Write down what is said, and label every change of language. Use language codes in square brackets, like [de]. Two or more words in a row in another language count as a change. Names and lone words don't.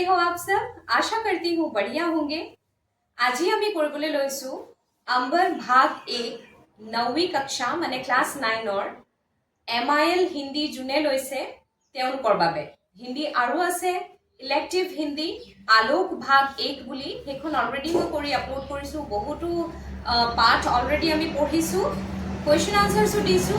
[hi] आप सब? आशा करती हूँ बढ़िया होंगे। [as] আজি আমি কৰিবলৈ লৈছোঁ আম্বৰ ভাগ 1 [hi] 9वी कक्षा [as] মানে ক্লাছ 9ৰ MIL হিন্দী যোনে লৈছে তেওঁলোকৰ বাবে। হিন্দী আৰু আছে ইলেক্টিভ হিন্দী আলোক ভাগ 1 বুলি সেইখন অলৰেডি মই কৰি আপলোড কৰিছোঁ। বহুতো পাঠ অলৰেডি আমি পঢ়িছোঁ, [en] question answers [as] দিছোঁ।